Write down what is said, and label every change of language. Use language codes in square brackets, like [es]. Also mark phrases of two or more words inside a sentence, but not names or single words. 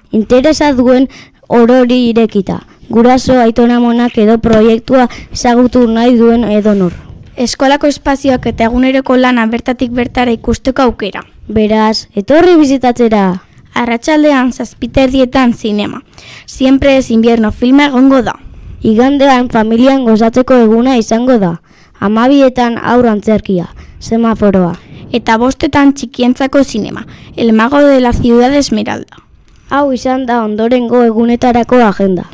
[eu] Interesa duen orori irekita. Guraso, aitona monak edo proiektua ezagutu nahi duen edonor. Eskolako espazioak eta eguneroko lana bertatik bertara ikusteko aukera. Beraz, etorri bizitatzera! Arratsaldean 7:30 zinema. Siempre es invierno filma egongo da. Igandean familian gozatzeko eguna izango da. 12etan haur antzerkia, semaforoa. Eta 5etan txikientzako zinema, El Mago de la Ciudad Esmeralda. Hau izan da ondorengo egunetarako agenda.